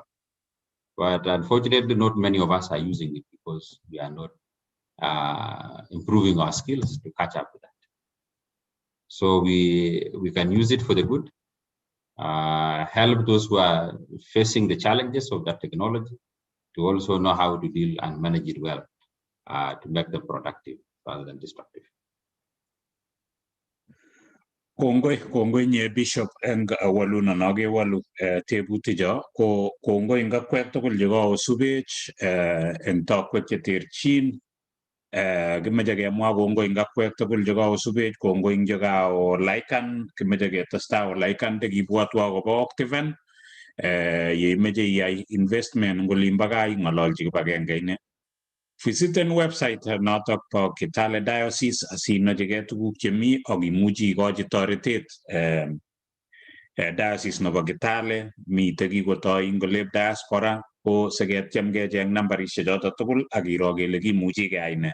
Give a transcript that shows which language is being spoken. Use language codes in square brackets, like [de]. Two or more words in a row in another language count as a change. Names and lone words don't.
[en] But unfortunately, not many of us are using it because we are not improving our skills to catch up with that. So we can use it for the good, help those who are facing the challenges of that technology to also know how to deal and manage it well, to make them productive rather than destructive. [kln] Kongoi nye Bishop eng waluna nage walu tebuti ja ko kongoi nga kwek tokol jiga subech eng takwek cheterchin kimejage mwa kongoi nga kwek tokol jiga subech kongoi jiga o laikan kimejage testa o laikan de gibwatwa ko ba Activen ye meje yai investment ngolimbaga ngololji kibagenge ine. Visiten website notok po Kitale Diocese asinochige tuguk chemi ak imuchi ikochi toretet diocese nebo Kitale mite kikotoi ngolep diaspora ko siketiem kecheng nambarishek chotok tugul ak iro kele kimuchi keyai ne.